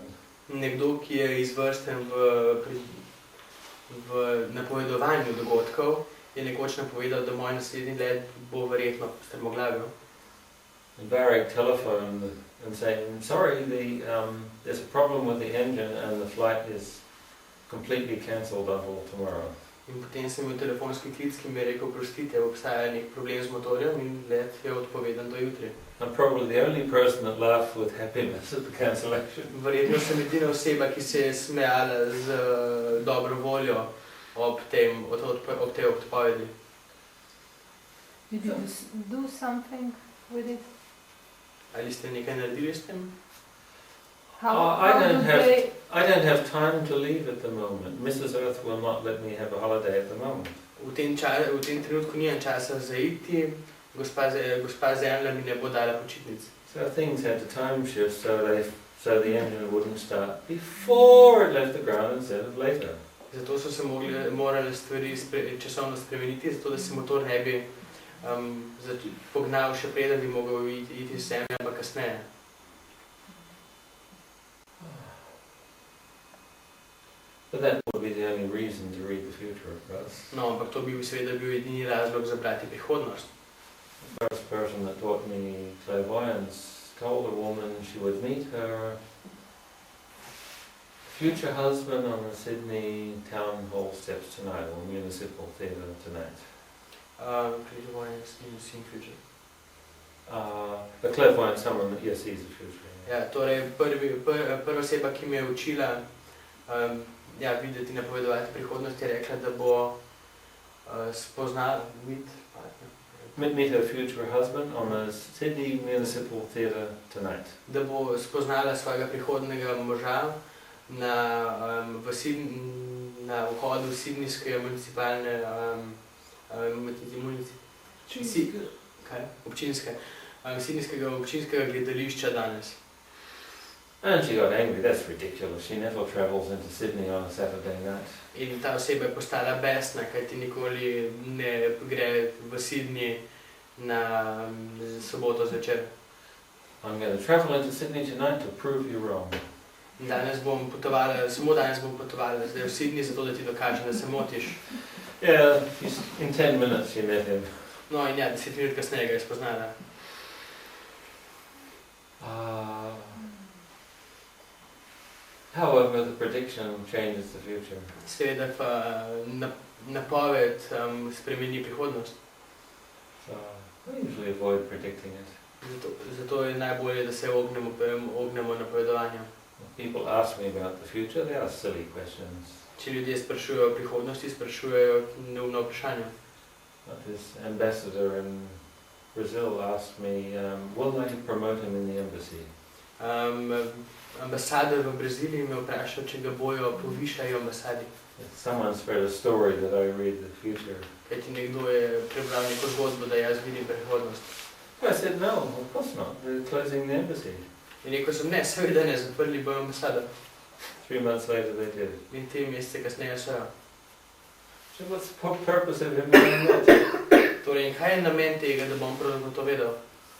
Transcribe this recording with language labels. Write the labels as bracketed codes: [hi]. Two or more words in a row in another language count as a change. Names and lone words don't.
[sl] Nekdo, ki je izvrsten v napovedovanju dogodkov, je nekoč napovedal, da moj naslednji let bo verjetno strmoglavil. [en] And Barrick telephoned and saying, sorry, there's a problem with the engine and the flight is completely cancelled until tomorrow. [sl] In potem sem imel telefonski klic, ki mi je rekel, prostite, obstaja nek problem z motorjem in let je odpovedan do jutri. [en] I'm probably the only person that laughed with happiness at the cancellation. [sl] Verjetno sem edina oseba, ki se je smejala z dobro voljo ob tej odpovedi. [en] Did you do something with it? [sl] Ali ste nekaj naredili s tem? [en] I don't have time to leave at the moment. Mrs. Earth will not let me have a holiday at the moment. [sl] V tem trenutku nimam časa za iti, gospa Zemlja mi ne bo dala počitnic. [en] So things had to time shift so the engine wouldn't start before it left the ground instead of later. [sl] Zato so se morale stvari časovno spremeniti, zato da se motor ne bi pognal še preden bi mogel iti z Zemlje, ampak kasneje. [en] But that would be the only reason to read the future, of course. [sl] No, ampak to bi seveda bil edini razlog za brati prihodnost. [en] The first person that taught me clairvoyance told a woman she would meet her future husband on the Sydney town hall steps tonight, or municipal theatre tonight. Clairvoyance in seeing future. The clairvoyant, someone that sees the future. [sl] Ja, torej prva oseba, ki me je učila videti, napovedovati prihodnost, je rekla, da bo spoznala [en] meet her future husband on the Sydney Municipal Theatre tonight. [sl] Da bo spoznala svojega prihodnega moža na vhodu Sydneyske municipalne Sydneyskega občinskega gledališča danes. [en] And she got angry. That's ridiculous. She never travels into Sydney on a Saturday night. [sl] In ta oseba je postala besna, kajti nikoli ne gre v Sydney na soboto zvečer. [en] I'm going to travel into Sydney tonight to prove you wrong. [sl] Danes bom potovala, samo danes bom potovala zdaj v Sydney, zato da ti dokažem, da se motiš. [en] Yeah, in 10 minutes she met him. [sl] No in ja, 10 minut kasneje ga je spoznala. [en] However, the prediction changes the future. [sl] Seveda pa napoved spremeni prihodnost. [en] So I usually avoid predicting it. [sl] Zato je najbolje, da se ognemo napovedovanju. [en] People ask me about the future, they ask silly questions. [sl] Če ljudje sprašujejo o prihodnosti, sprašujejo neumno vprašanje. [en] This ambassador in Brazil asked me, will they promote him in the embassy? [sl] Ambasador v Braziliji me vprašal, če ga bojo povišali v ambasadi. [en] Someone spread a story that I read the future. [sl] Kajti nekdo je prebral neko zgodbo, da jaz vidim prihodnost. [en] I said, no, of course not. They're closing the embassy. [sl] In rekel sem, ne, seveda ne, zaprli bojo ambasado. [en] 3 months later they did. [sl] In 3 mesece kasneje so jo. [en] So what's the purpose of him doing that? [sl] Torej, in kaj je namen tega, da bom pravzaprav to vedel?